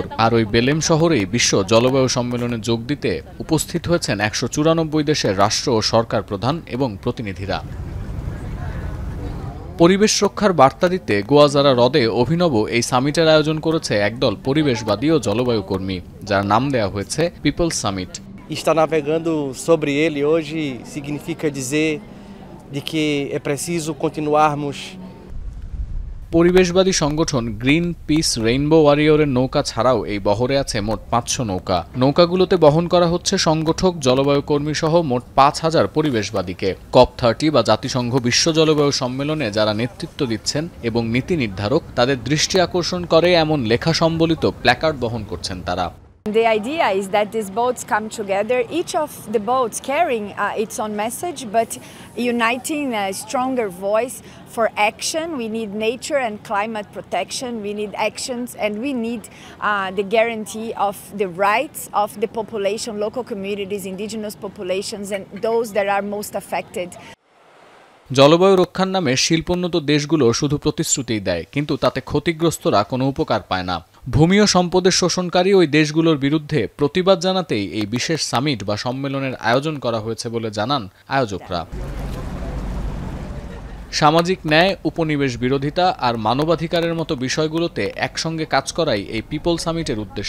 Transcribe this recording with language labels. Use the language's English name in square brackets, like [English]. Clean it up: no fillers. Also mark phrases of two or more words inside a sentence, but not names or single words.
[Bangla] আর ওই বেলেম শহরেই বিশ্ব জলবায়ু সম্মেলনে যোগ দিতে উপস্থিত হয়েছেন ১৯৪ দেশের রাষ্ট্র ও সরকার প্রধান এবং প্রতিনিধিরা। পরিবেশ রক্ষার বার্তা দিতে গুয়াজারা হ্রদে অভিনব এই সামিটের আয়োজন করেছে একদল পরিবেশবাদী ও জলবায়ু কর্মী, যার নাম দেয়া হয়েছে পিপলস সামিট। [Portuguese] Estar navegando sobre ele hoje significa dizer de que é preciso continuarmos. [Bangla] পরিবেশবাদী সংগঠন গ্রিন পিস রেইনবো ওয়ারিয়রের নৌকা ছাড়াও এই বহরে আছে মোট ৫০০ নৌকা। নৌকাগুলোতে বহন করা হচ্ছে সংগঠক, জলবায়ু কর্মী সহ মোট ৫,০০০ পরিবেশবাদীকে। COP30 বা জাতিসংঘ বিশ্ব জলবায়ু সম্মেলনে যারা নেতৃত্ব দিচ্ছেন এবং নীতি নির্ধারক, তাদের দৃষ্টি আকর্ষণ করে এমন লেখা সম্বলিত প্ল্যাকার্ড বহন করছেন তারা। [English] The idea is that these boats come together, each of the boats carrying its own message, but uniting a stronger voice for action. We need nature and climate protection, we need actions, and we need the guarantee of the rights of the population, local communities, indigenous populations, and those that are most affected. [Bangla] জলবায়ু রক্ষার নামে শিল্পোন্নত দেশগুলো শুধু প্রতিশ্রুতিই দেয়, কিন্তু তাতে ক্ষতিগ্রস্তরা কোনো উপকার পায় না। ভূমি ও সম্পদের শোষণকারী ওই দেশগুলোর বিরুদ্ধে প্রতিবাদ জানাতেই এই বিশেষ সামিট বা সম্মেলনের আয়োজন করা হয়েছে বলে জানান আয়োজকরা। সামাজিক ন্যায়, উপনিবেশ বিরোধিতা আর মানবাধিকারের মতো বিষয়গুলোতে একসঙ্গে কাজ করাই এই পিপল সামিটের উদ্দেশ্য।